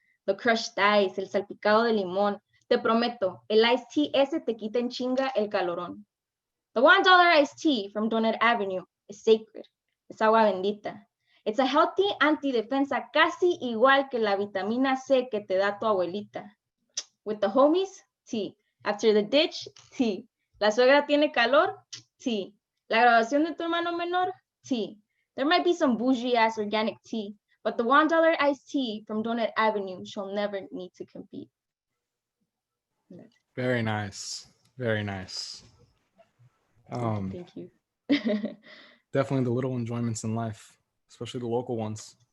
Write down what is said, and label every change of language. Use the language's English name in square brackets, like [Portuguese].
[English] The crushed ice, [Spanish] el salpicado de limón, te prometo, el iced tea ese te quita en chinga el calorón. [English] The $1 iced tea from Donut Avenue is sacred. [Spanish] Es agua bendita. [English] It's a healthy [Spanish] antidefensa casi igual que la vitamina C que te da tu abuelita. [English] With the homies, tea. After the ditch, tea. [Spanish] La suegra tiene calor, tea. La graduación de tu hermano menor, tea. [English] There might be some bougie ass organic tea, but the $1 iced tea from Donut Avenue shall never need to compete. Very nice. Very nice. Thank you. Definitely the little enjoyments in life, especially the local ones.